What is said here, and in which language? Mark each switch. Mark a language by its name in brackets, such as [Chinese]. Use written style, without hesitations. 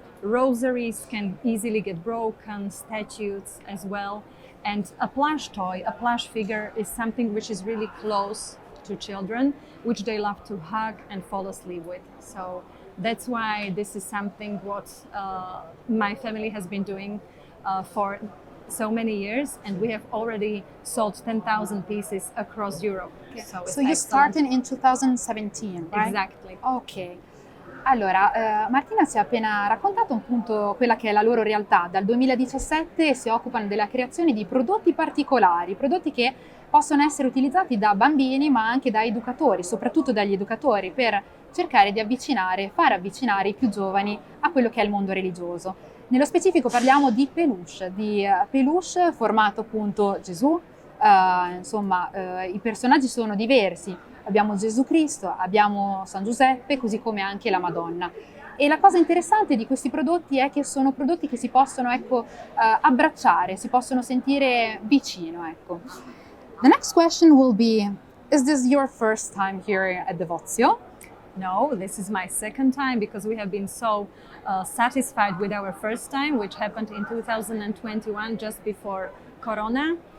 [English] Rosaries can easily get broken, statues as well, and a plush toy, a plush figure is something which is really close to children, which they love to hug and fall asleep with. So that's why this is something what my family has been doing for so many years, and we have already sold 10,000 pieces across Europe. So you started in 2017, right? Exactly. Ok. [Italian] Allora, Martina ci ha appena raccontato appunto quella che è la loro realtà. Dal 2017 si occupano della creazione di prodotti particolari, prodotti che possono essere utilizzati da bambini ma anche da educatori, soprattutto dagli educatori, per cercare di fare avvicinare i più giovani a quello che è il mondo religioso. Nello specifico parliamo di peluche formato appunto Gesù, i personaggi sono diversi, abbiamo Gesù Cristo, abbiamo San Giuseppe, così come anche la Madonna. E la cosa interessante di questi prodotti è che sono prodotti che si possono abbracciare, si possono sentire vicino. Ecco. [English] The next question will be, is this your first time here at DEVOTIO? No, this is my second time because we have been so satisfied with our first time, which happened in 2021, just before Corona.